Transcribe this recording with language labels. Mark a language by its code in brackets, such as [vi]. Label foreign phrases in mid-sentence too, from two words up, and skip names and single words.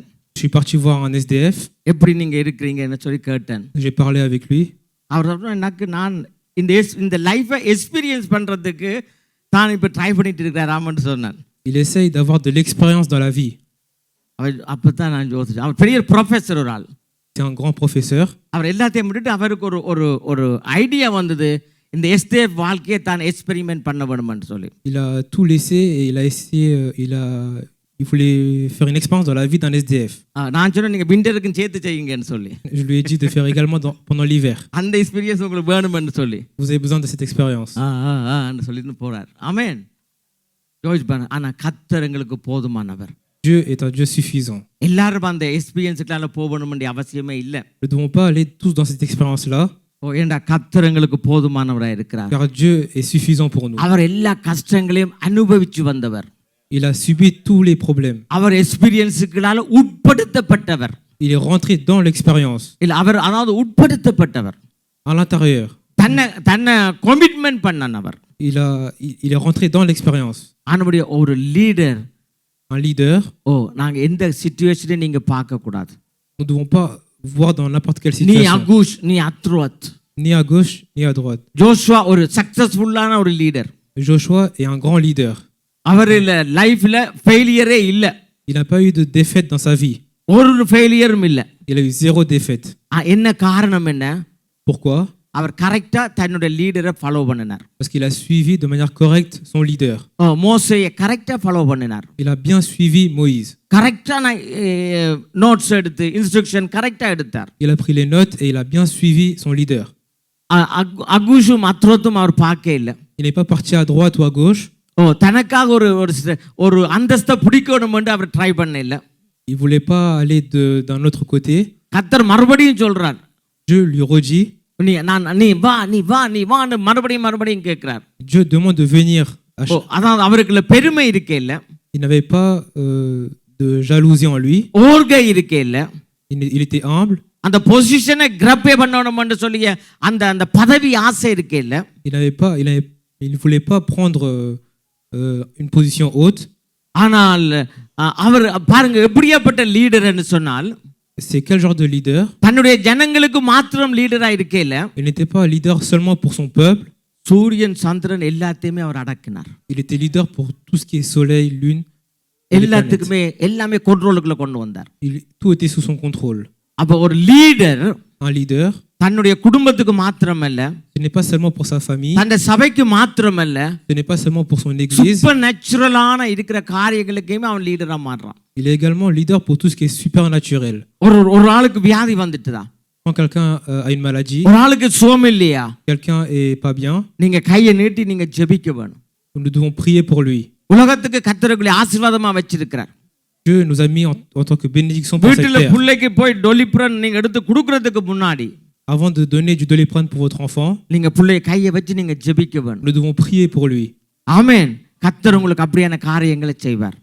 [fr] Je suis parti voir un SDF. [ta] எப்படி நீங்க இருக்கீங்கன்னு சொல்லி கேட்டேன். [fr] J'ai parlé avec lui. [ta] அவர் நான் இந்த [en] life experience [ta] பண்றதுக்கு தான் இப்போ ட்ரை பண்ணிட்டு இருக்கிறாராமன்னு சொன்னான். [fr] Il essaye d'avoir de l'expérience dans la vie. [ta] அவர் அப்போ தான் நான் யோசிச்சேன். அவர் பெரிய ப்ரொஃபஸர் ஒரு ஆள். [fr] C'est un grand professeur. [ta] அவர் எல்லாத்தையும் விட்டுட்டு அவருக்கு ஒரு ஐடியா வந்தது, இந்த SDF வாழ்க்கையை தான் எக்ஸ்பெரிமெண்ட் பண்ண வேணும்னு சொல்லி. [fr] Il a tout laissé et il a essayé, il voulait faire une expérience dans la vie d'un SDF. [ta] நான் சொன்னேன் நீங்க விண்டருக்கு சேர்த்து செய்யுங்கன்னு சொல்லி. [fr] Je lui ai dit de faire également pendant l'hiver. [ta] அந்த எக்ஸ்பீரியன்ஸ் உங்களுக்கு வேணும்னு சொல்லி. [fr] Vous avez besoin de cette expérience. [ta] ன்னு சொல்லிட்டு போறார். ஆமென். ஆனா கர்த்தர் எங்களுக்கு போதுமானவர். [fr] Dieu est un Dieu suffisant. [ta] எல்லாரும் அந்த எக்ஸ்பீரியன்ஸ்க்குள்ள போகணும்ன்ற அவசியமே இல்லை. [fr] Nous ne devons pas aller tous dans cette expérience-là. [ta] ஏண்டா கர்த்தர் எங்களுக்கு போதுமானவராக இருக்கிறார். [fr] Car Dieu est suffisant pour nous. [ta] அவர் எல்லா கஷ்டங்களையும் அனுபவிச்சு வந்தவர். [fr] Il a subi tous les problèmes. [ta] அவர் எக்ஸ்பீரியன்ஸ்களால உட்படுத்தப்பட்டவர். [fr] Il est rentré dans l'expérience. [ta] இல்ல அவர் அதாவது உட்படுத்தப்பட்டவர். [fr] À l'intérieur. [ta] தன்னை கமிட்மெண்ட் பண்ணனவர். [fr] Il est rentré dans l'expérience. [ta] அவருடைய ஒரு லீடர். [fr] Un leader. [ta] நாங்க எந்த சிச்சுவேஷனையும் நீங்க பார்க்க கூடாது. [fr] Nous ne devons pas voir dans n'importe quelle நீ situation. à gauche ni à droite. Ni à gauche ni à droite. [ta] ஜோஷுவா ஒரு சக்சஸ்ஃபுல்லான ஒரு லீடர். [fr] Joshua est un grand leader. [ta] அவர் லைஃப்ல ஃபெயிலியரே இல்ல. [fr] Il n'a pas eu de défaite dans sa vie. [ta] ஒரு ஃபெயிலியரும் இல்ல. [fr] Il a eu 0 défaite. [ta] என்ன காரணம் என்ன? [fr] Pourquoi? [ta] அவர் கரெக்டா தன்னுடைய லீடரை ஃபாலோ பண்ணினார். [fr] Parce qu'il a suivi de manière correcte son leader. [ta] மோசேயை கரெக்டா ஃபாலோ பண்ணினார். [fr] Il a bien suivi Moïse. [ta] கரெக்டான நோட்ஸ் எடுத்து இன்ஸ்ட்ரக்ஷன் கரெக்டா எடுத்தார். [fr] Il a pris les notes et il a bien suivi son leader. [ta] அகூஷும் அத்ரோத்தும் அவர் பார்க்க இல்லை. [fr] Il n'est pas parti à droite ou à gauche. [ta] தனக்காக ஒரு அந்தஸ்தை பிடிக்கணும்னு அவர் ட்ரை பண்ண இல்லை. [fr] Il voulait pas aller d'un autre côté. [ta] கர்த்தர் மறுபடியும் சொல்றார். [fr] Dieu lui redit. [ta] நீ வான்னு மறுபடியும் கேட்கிறார். [fr] Dieu demande de venir. [ta] அதாவது அவருக்குள்ள பெருமை இருக்கே இல்ல. [fr] Il n'avait pas de jalousie en lui. [ta] ஓர்கை இருக்கே இல்ல. [fr] Il était humble. [ta] அந்த [en] position grab [ta] பண்ணணும்னு சொல்லி அந்த பதவி ஆசை இருக்கே இல்ல. [fr] Il ne voulait pas prendre une position haute. [ta] ஆனால் அவர் பாருங்க எப்படியாப்பட்ட லீடர்னு சொன்னால். [fr] C'est quel genre de leader? [ta] தன்னுடைய ஜனங்களுக்கு மாத்திரம் லீடரா இருக்கே இல்ல. [fr] Il n'était pas leader seulement pour son peuple. [ta] சூரியன் சந்திரன் எல்லாத்தையுமே அவர் அடக்கினார். [fr] Il était leader pour tout ce qui est soleil, lune. [ta] எல்லாமே கண்ட்ரோலுக்குள்ள கொண்டு வந்தார். [fr] Tout était sous son contrôle. [ta] அப்ப ஒரு லீடர், [fr] un leader, [ta] தன்னுடைய குடும்பத்துக்கு மாத்திரமல்ல, [fr] ce n'est pas seulement pour sa famille, [ta] தன்னுடைய சபைக்கு மாத்திரமல்ல, [fr] ce n'est pas seulement pour son église, [ta] சூப்பர் நேச்சுரலான இருக்கிற காரியங்களுக்கே அவன் லீடரா மாறுறான். [fr] il est également leader pour tout ce qui est supernaturel. [ta] ஒரு ஆளுக்கு வியாதி வந்துட்டுதா, [fr] quand quelqu'un a une maladie, [ta] ஒரு ஆளுக்கு சுகம் இல்லையா, [fr] quelqu'un est pas bien, [ta] நீங்க கையை நீட்டி நீங்க ஜெபிக்க வேணும். [fr] nous devons prier pour lui. [ta] உலகத்துக்கு கர்த்தருக்குள்ள ஆசீர்வாதமா வச்சிருக்கிறார். [fr] Dieu nous a mis en tant que bénédiction pour cette terre. [ta] வீட்டுல பிள்ளைக்கு போய் டொலிப்ரன் நீங்க எடுத்து கொடுக்கிறதுக்கு முன்னாடி, [fr] avant de donner du Doliprane pour votre enfant, [ta] நீங்க பிள்ளையை கையை வச்சு நீங்க ஜெபிக்க வேணும். [fr] nous devons prier pour lui. [ta] ஆமென். கர்த்தர் உங்களுக்கு அப்படியான காரியங்களை செய்வார்.